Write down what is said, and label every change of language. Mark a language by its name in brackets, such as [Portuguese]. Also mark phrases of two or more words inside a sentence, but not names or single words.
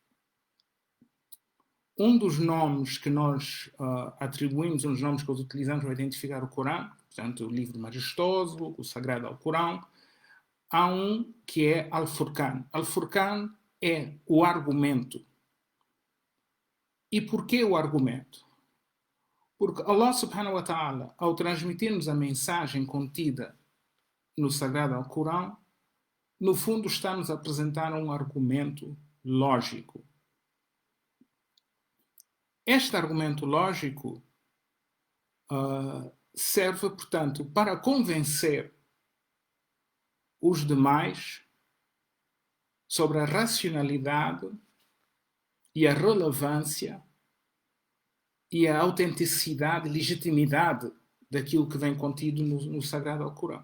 [Portuguese] Um dos nomes que nós atribuímos, um dos nomes que nós utilizamos para identificar o Corão, portanto, o livro majestoso, o sagrado Alcorão, há um que é Al-Furqan. Al-Furqan é o argumento. E porquê o argumento? Porque Allah [Arabic] سبحانه وتعالى, [Portuguese] ao transmitir-nos a mensagem contida no sagrado Alcorão, no fundo está-nos a apresentar um argumento lógico. Este argumento lógico serve, portanto, para convencer os demais sobre a racionalidade e a relevância e a autenticidade e legitimidade daquilo que vem contido no Sagrado Alcorão.